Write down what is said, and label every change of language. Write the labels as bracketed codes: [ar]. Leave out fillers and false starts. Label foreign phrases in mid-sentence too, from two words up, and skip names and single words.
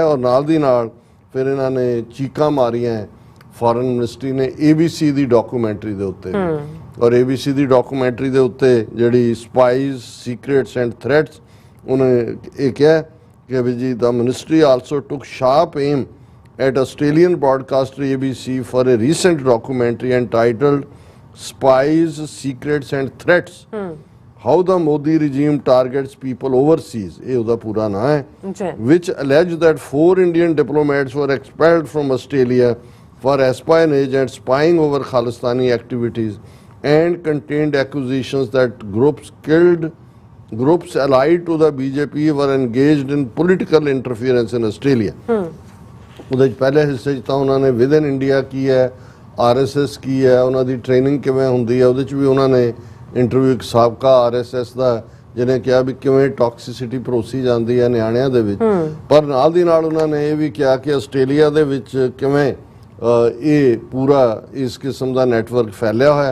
[pa] ਔਰ ਨਾਲ ਦੀ ਨਾਲ ਫਿਰ ਇਹਨਾਂ ਨੇ ਚੀਕਾਂ ਮਾਰੀਆਂ [en] foreign ministry [pa] ਨੇ ABC ਦੀ ਡਾਕੂਮੈਂਟਰੀ ਦੇ ਉੱਤੇ, ਔਰ ABC ਦੀ ਡਾਕੂਮੈਂਟਰੀ ਦੇ ਉੱਤੇ ਜਿਹੜੀ ਸਪਾਈਜ਼, ਸੀਕ੍ਰੇਟਸ ਐਂਡ ਥ੍ਰੈਟਸ, ਉਹਨੇ ਇਹ ਕਿਹਾ ਕਿ ਵੀ ਜੀ ਦਾ [en] ministry also took sharp aim at Australian broadcaster ABC for a recent documentary entitled Spies, Secrets and Threats, how the Modi regime targets people overseas, [pa] ਇਹ ਉਹਦਾ ਪੂਰਾ ਨਾਂ ਹੈ, [en] which alleged that 4 Indian diplomats were expelled from Australia for espionage and spying over Khalistani activities, and contained accusations that groups allied to the BJP were engaged in political interference in Australia। [pa] ਉਹਦੇ ਪਹਿਲੇ ਹਿੱਸੇ 'ਚ ਤਾਂ ਉਹਨਾਂ ਨੇ ਵਿਦਨ ਇੰਡੀਆ ਕੀ ਹੈ, RSS ਕੀ ਹੈ, ਉਹਨਾਂ ਦੀ ਟ੍ਰੇਨਿੰਗ ਕਿਵੇਂ ਹੁੰਦੀ ਹੈ, ਉਹਦੇ 'ਚ ਵੀ ਉਹਨਾਂ ਨੇ ਇੰਟਰਵਿਊ ਇੱਕ ਸਾਬਕਾ RSS ਦਾ, ਜਿਹਨੇ ਕਿਹਾ ਵੀ ਕਿਵੇਂ ਟੌਕਸਿਸਿਟੀ ਪਰੋਸੀ ਜਾਂਦੀ ਹੈ ਨਿਆਣਿਆਂ ਦੇ ਵਿੱਚ। ਪਰ ਨਾਲ ਦੀ ਨਾਲ ਉਹਨਾਂ ਨੇ ਇਹ ਵੀ ਕਿਹਾ ਕਿ ਆਸਟ੍ਰੇਲੀਆ ਦੇ ਵਿੱਚ ਕਿਵੇਂ ਇਹ ਪੂਰਾ ਇਸ ਕਿਸਮ ਦਾ ਨੈਟਵਰਕ ਫੈਲਿਆ ਹੋਇਆ।